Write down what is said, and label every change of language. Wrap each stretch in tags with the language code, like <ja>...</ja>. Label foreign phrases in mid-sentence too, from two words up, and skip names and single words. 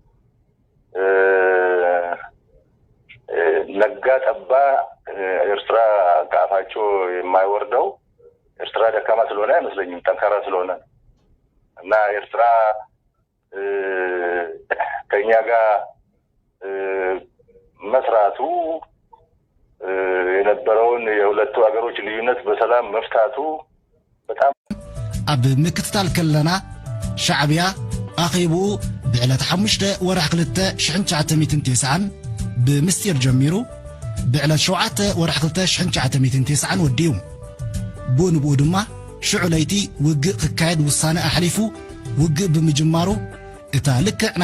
<am>ነጋ ጠባ ኤርትራ ከአፋቸው የማይወርደው ኤርትራ ደካማ ስለሆነ አይመስለኝም፣ ጠንካራ ስለሆነ እና ኤርትራ ከኛ ጋር መስራቱ የነበረውን የሁለቱ ሀገሮች ልዩነት በሰላም መፍታቱ በጣም</am> <ti>ኣብ ምክትታል ከለና ሻዕብያ ኣኺቡ ብዕለት 5 ወርሒ 2990 ብምስጢር ጀሚሩ ብዕለት 7 ወርሒ 2990 ወዲዩ ብኡንብኡ ድማ ሽዑ ለይቲ ውግእ ክካየድ ውሳነ ኣሕሊፉ ውግእ ብምጅማሩ እታ ልክዕ ናይ</ti>